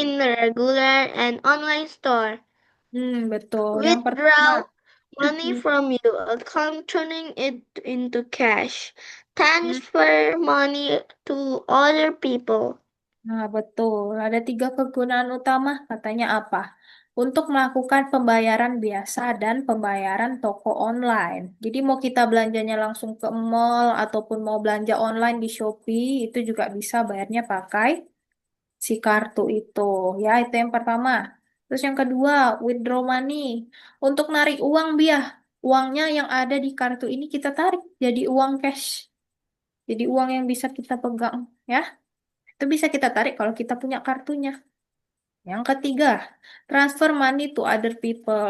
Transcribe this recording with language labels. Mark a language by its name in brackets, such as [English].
[English] in regular and online store. [Indonesian] Betul. Yang pertama. [English] Withdraw money from your account, turning it into cash. Transfer money to other people. [Indonesian] Nah, betul. Ada tiga kegunaan utama, katanya apa? Untuk melakukan pembayaran biasa dan pembayaran toko online. Jadi mau kita belanjanya langsung ke mall ataupun mau belanja online di Shopee, itu juga bisa bayarnya pakai si kartu itu. Ya, itu yang pertama. Terus yang kedua, [English] withdraw money. [Indonesian] Untuk narik uang, Biah. Uangnya yang ada di kartu ini kita tarik jadi uang cash. Jadi uang yang bisa kita pegang, ya. Itu bisa kita tarik kalau kita punya kartunya. Yang ketiga, [English] transfer money to other people.